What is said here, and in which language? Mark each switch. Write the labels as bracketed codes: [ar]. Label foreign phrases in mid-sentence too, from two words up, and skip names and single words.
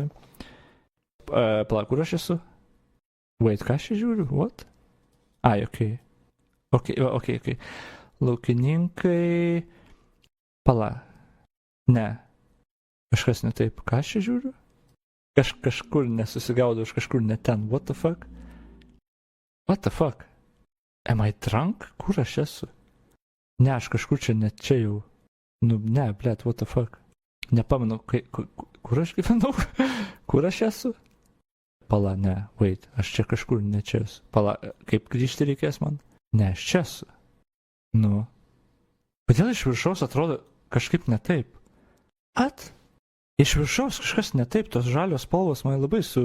[lt] Pala, kur aš esu? Wait, ką aš čia žiūriu? What? Ai, okei. Okei. Laukininkai. Pala. Ne. Kažkas ne taip. Ką aš čia žiūriu? Kažkur nesusigaudau, aš kažkur ne ten. [en] What the fuck? What the fuck? Am I drunk? [lt] Kur aš esu? Ne, aš kažkur čia net čia jau. Nu, ne, blet, [en] what the fuck? [lt] Nepamenu, kur aš gyvenau? Kur aš esu? Pala, ne, wait, aš čia kažkur ne čia esu. Pala, kaip grįžti reikės man? Ne, aš čia esu. Nu. Kodėl iš viršaus atrodo kažkaip ne taip? Iš viršaus kažkas ne taip, tos žalios spalvos man labai su...